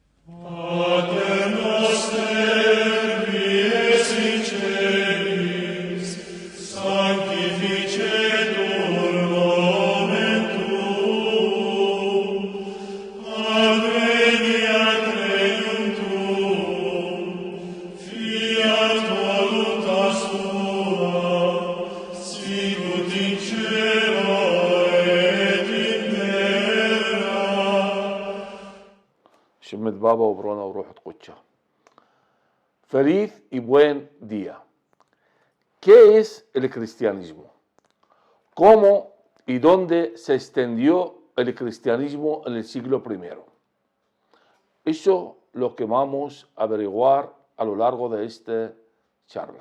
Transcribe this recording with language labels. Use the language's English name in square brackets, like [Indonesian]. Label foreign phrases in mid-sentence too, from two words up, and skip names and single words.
[Latin] Pater noster, qui es in celis, sanctificetur nomen tuum, adveniat regnum tuum, fiat voluntas tua, sicut in cielo et in terra. Shemet Baba, Obrona, Ruh Escucha. [Spanish] Feliz y buen día. ¿Qué es el cristianismo? ¿Cómo y dónde se extendió el cristianismo en el siglo I? Eso es lo que vamos a averiguar a lo largo de esta charla.